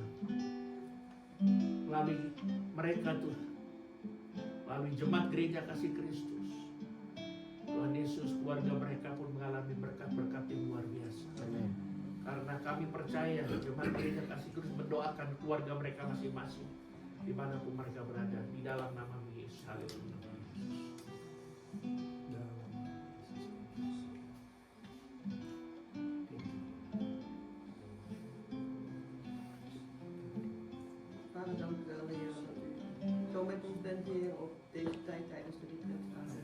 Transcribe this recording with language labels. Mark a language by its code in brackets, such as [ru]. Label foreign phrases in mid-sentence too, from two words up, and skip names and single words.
[id] Melalui mereka Tuhan, melalui jemaat gereja kasih Kristus, Tuhan Yesus, keluarga mereka pun mengalami berkat-berkat yang luar biasa. Amin. Karena kami percaya jemaat gereja kasih Kristus mendoakan keluarga mereka masing-masing dimanapun mereka berada, di dalam nama Yesus. Haleluya. [nl] Vader, dank u wel, Heer, dat u zo met ons bent, Heer, op deze tijd tijdens de retreat, Vader.